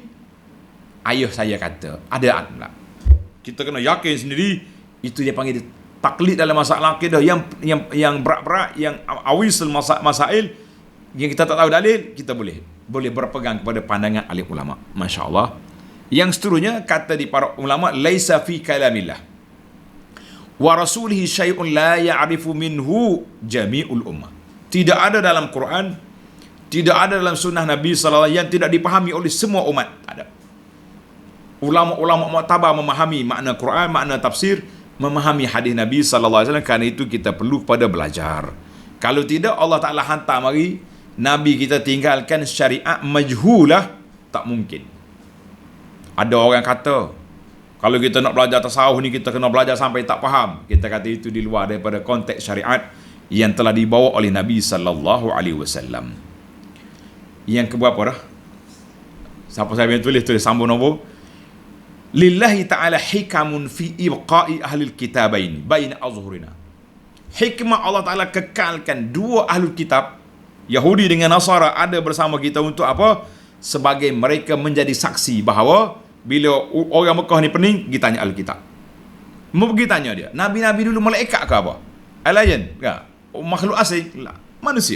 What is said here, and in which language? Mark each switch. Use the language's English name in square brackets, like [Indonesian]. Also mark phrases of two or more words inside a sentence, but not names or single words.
[Malay] Ayah saya kata ada Allah. Kita kena yakin sendiri. Itu dia panggil taklid dalam masalah akidah yang berat-berat, yang [Arabic] أعوص المسائل [Malay] yang kita tak tahu dalil, kita boleh berpegang kepada pandangan ahli ulama. Masya-Allah. Yang seterusnya kata di para ulama, [Arabic] ليس في كلام الله ورسوله شيء لا يعرف منه جميع الأمة. [Malay] Tidak ada dalam Quran, tidak ada dalam sunnah Nabi [Arabic] صلى الله عليه وسلم [Malay] yang tidak dipahami oleh semua umat. Tak ada. Ulama-ulama muktabar memahami makna Quran, makna tafsir, memahami hadis Nabi [Arabic] صلى الله عليه وسلم. [Malay] Kerana itu kita perlu pada belajar. Kalau tidak, Allah Taala hantar mari Nabi kita tinggalkan [Arabic] شريعة مجهولة, [Malay] tak mungkin. Ada orang kata kalau kita nak belajar tasawuf ni kita kena belajar sampai tak faham. Kita kata itu di luar daripada konteks syariat yang telah dibawa oleh Nabi [Arabic] صلى الله عليه وسلم. [Malay] Yang keberapa dah? Siapa saya yang tulis sambung nombor. [Arabic] لله تعالى حكم في إبقاء أهل الكتابين بين أظهرنا. [Malay] Hikmah Allah Ta'ala kekalkan dua [Arabic] أهل الكتاب, [Malay] Yahudi dengan Nasara, ada bersama kita untuk apa? Sebagai mereka menjadi saksi bahawa bila orang Mekah ni pening, pergi tanya [Arabic] أهل الكتاب. [Malay] Mau pergi tanya dia, Nabi-Nabi dulu malaikat ke apa? Alien ke? Makhluk asing? La. Manusia.